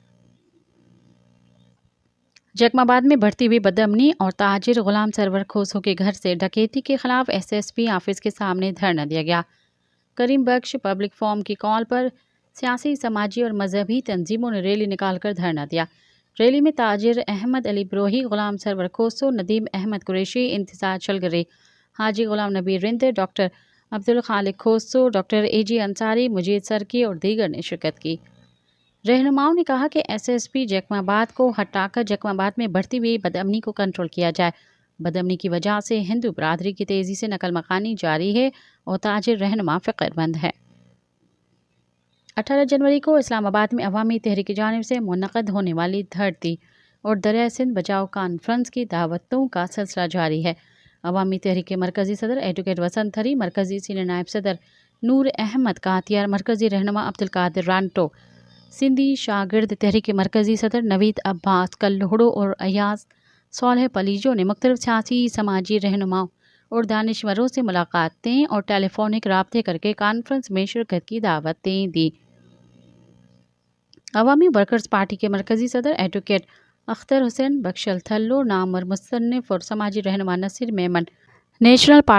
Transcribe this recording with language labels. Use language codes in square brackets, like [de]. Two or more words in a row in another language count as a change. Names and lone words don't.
[ur] جکم آباد میں بڑھتی ہوئی بدامنی اور تاجر غلام سرور کھوسو کے گھر سے ڈکیتی کے خلاف SSP آفس کے سامنے دھرنا دیا گیا. کریم بخش پبلک فورم کی کال پر سیاسی، سماجی اور مذہبی تنظیموں نے ریلی نکال کر دھرنا دیا. ریلی میں تاجر احمد علی بروہی، غلام سرور کھوسو، ندیم احمد قریشی، انتظار چلگری، حاجی غلام نبی رند، ڈاکٹر عبدالخالق کھوسو، ڈاکٹر AG انصاری، مجید سرکی اور دیگر نے شرکت کی. رہنماؤں نے کہا کہ SSP جکم آباد کو ہٹا کر جکم آباد میں بڑھتی ہوئی بدامنی کو کنٹرول کیا جائے. بدامنی کی وجہ سے ہندو برادری کی تیزی سے نقل مکانی جاری ہے اور تاجر رہنما فکرمند ہے. 18 جنوری کو اسلام آباد میں عوامی تحریک کی جانب سے منعقد ہونے والی دھرتی اور دریا سندھ بچاؤ کانفرنس کی دعوتوں کا سلسلہ جاری ہے. عوامی تحریک کے مرکزی صدر ایڈووکیٹ وسنت تھری، مرکزی سینئر نائب صدر نور احمد کاتیار، مرکزی رہنما عبدالقادر رانٹو، سندھی شاگرد تحریک کے مرکزی صدر نوید عباس کلوہڑو اور ایاز سولہ پلیجو نے مختلف سیاسی، سماجی رہنماؤں اور دانشوروں سے ملاقاتیں اور ٹیلیفونک رابطے کر کے کانفرنس میں شرکت کی دعوتیں دی. عوامی ورکرز پارٹی کے مرکزی صدر ایڈووکیٹ اختر حسین بخشل تھلو، نامور مصنف اور سماجی رہنما نصیر میمن، نیشنل پارٹی